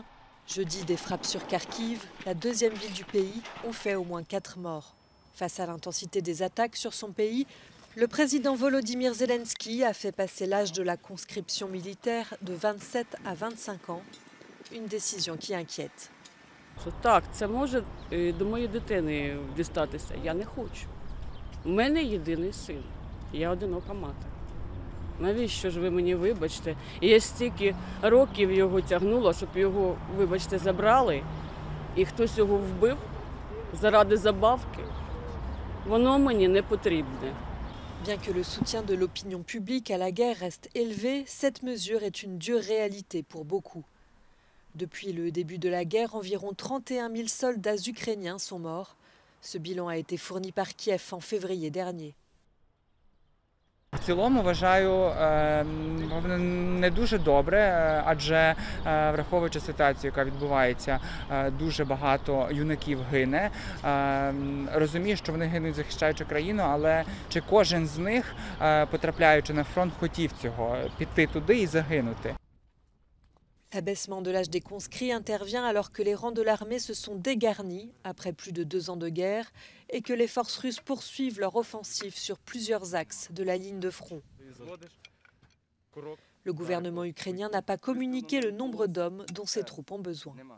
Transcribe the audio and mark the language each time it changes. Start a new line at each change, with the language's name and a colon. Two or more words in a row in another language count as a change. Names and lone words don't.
French: Jeudi, des frappes sur Kharkiv, la deuxième ville du pays, ont fait au moins 4 morts. Face à l'intensité des attaques sur son pays, le président Volodymyr Zelensky a fait passer l'âge de la conscription militaire de 27 à 25 ans, une décision qui inquiète.
Ukrainian: Так, це може до моєї дитини дістатися. Я не хочу. У мене єдиний син. Я одинока мати. Навіщо ж ви мені, вибачте? І я стільки років його тягнула, щоб його, вибачте, забрали, і хтось його вбив заради забавки. Воно мені не потрібне.
French: Bien que le soutien de l'opinion publique à la guerre reste élevé, cette mesure est une dure réalité pour beaucoup. Depuis le début de la guerre, environ 31 000 soldats ukrainiens sont morts. Ce bilan a été fourni par Kiev en février dernier.
Ukrainian: В цілому вважаю не дуже добре, адже враховуючи ситуацію, яка відбувається, дуже багато юнаків гине. Розумію, що вони гинуть, захищаючи країну, але чи кожен з них, потрапляючи на фронт, хотів цього, піти туди і загинути?
French: L'abaissement de l'âge des conscrits intervient alors que les rangs de l'armée se sont dégarnis après plus de 2 ans de guerre et que les forces russes poursuivent leur offensive sur plusieurs axes de la ligne de front. Le gouvernement ukrainien n'a pas communiqué le nombre d'hommes dont ses troupes ont besoin.